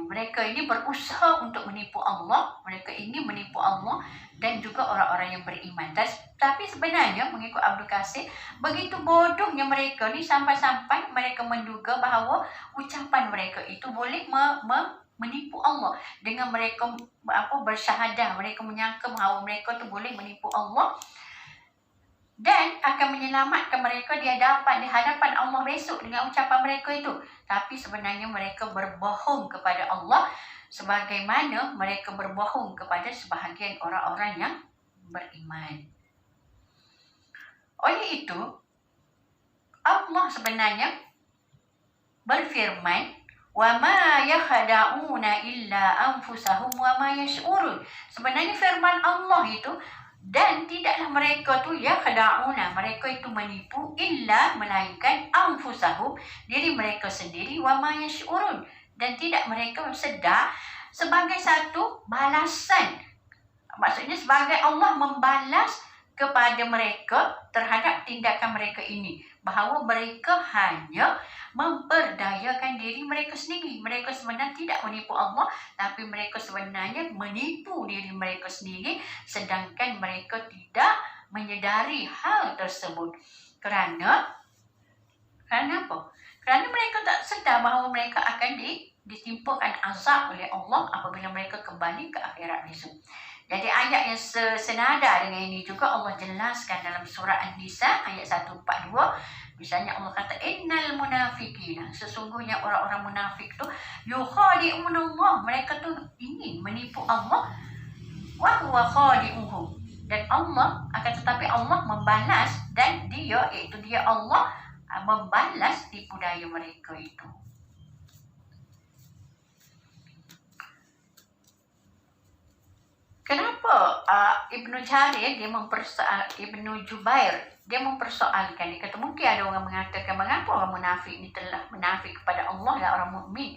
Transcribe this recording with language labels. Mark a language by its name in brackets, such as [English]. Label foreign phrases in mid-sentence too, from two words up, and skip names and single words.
[Malay] Mereka ini berusaha untuk menipu Allah. Mereka ingin menipu Allah dan juga orang-orang yang beriman. Tapi sebenarnya mengikut Abdul Qasim, begitu bodohnya mereka ni sampai-sampai mereka menduga bahawa ucapan mereka itu boleh menipu Allah. Dengan mereka bersyahadah, mereka menyangka bahawa mereka tu boleh menipu Allah dan akan menyelamatkan mereka di hadapan Allah besok dengan ucapan mereka itu. Tapi sebenarnya mereka berbohong kepada Allah sebagaimana mereka berbohong kepada sebahagian orang-orang yang beriman. Oleh itu, Allah sebenarnya berfirman, [Arabic] وما يخدعون إلا أنفسهم وما يشعرون. [Malay] Sebenarnya firman Allah itu, dan tidaklah mereka tu yakhda'una, mereka itu menipu, illa, melainkan anfusahum, diri mereka sendiri, [Arabic] وما يشعرون, [Malay] dan tidak mereka sedar, sebagai satu balasan. Maksudnya sebagai Allah membalas kepada mereka terhadap tindakan mereka ini, bahawa mereka hanya memperdayakan diri mereka sendiri. Mereka sebenarnya tidak menipu Allah, tapi mereka sebenarnya menipu diri mereka sendiri, sedangkan mereka tidak menyedari hal tersebut. Kerana apa? Kerana mereka tak sedar bahawa mereka akan ditimpakan azab oleh Allah apabila mereka kembali ke akhirat besok. Jadi ayat yang senada dengan ini juga Allah jelaskan dalam surah An-Nisa ayat 142. Misalnya Allah kata, [Arabic] إن المنافقين, [Malay] sesungguhnya orang-orang munafik tu [Arabic] يخادعون الله, [Malay] mereka tu ingin menipu Allah, [Arabic] وهو خادعهم, [Malay] dan Allah akan tetapi Allah membalas, dan dia, iaitu dia Allah, membalas tipu daya mereka itu. Kenapa Ibnu Jarir Ibnu Jubair dia mempersoalkan, dia kata mungkin ada orang mengatakan, mengapa orang munafik ini telah munafik kepada Allah dan orang mukmin.